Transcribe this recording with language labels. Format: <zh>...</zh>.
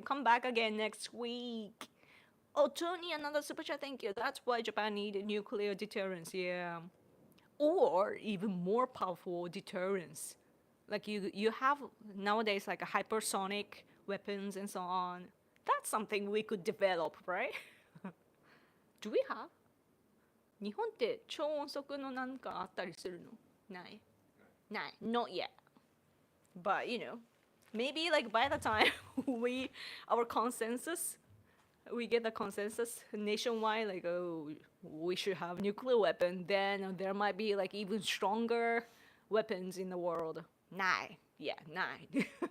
<en>Come back again next week. Oh, Tony, another super chat. Thank you. That's why Japan needed nuclear deterrence. Yeah, or even more powerful deterrence. Like you have nowadays like a hypersonic weapons and so on. That's something we could develop, right? Do we have?</en> <ja>日本って超音速のなんかあったりするの？ない。ない。</ja> <en>Not yet. But you know, maybe like by the time our consensus we get the consensus nationwide like oh we should have nuclear weapon, then there might be like even stronger weapons in the world. Nine. Yeah, nine.</en>